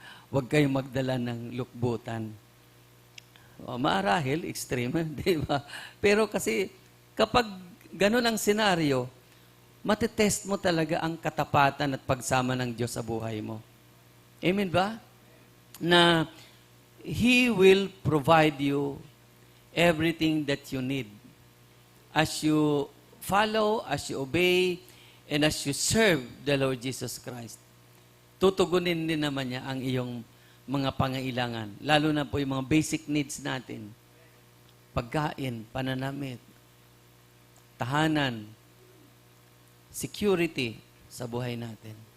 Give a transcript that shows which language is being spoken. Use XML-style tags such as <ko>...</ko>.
<tl>Huwag kayong magdala ng lukbutan. Maarahil, extreme, di ba? Pero kasi, kapag ganun ang senaryo, matetest mo talaga ang katapatan at pagsama ng Diyos sa buhay mo. Amen ba?</tl> <en>Na He will provide you everything that you need. As you follow, as you obey, and as you serve the Lord Jesus Christ.</en> <tl>Tutugunin din naman niya ang iyong mga pangailangan. Lalo na po yung mga basic needs natin. Pagkain, pananamit, tahanan, security sa buhay natin.</tl>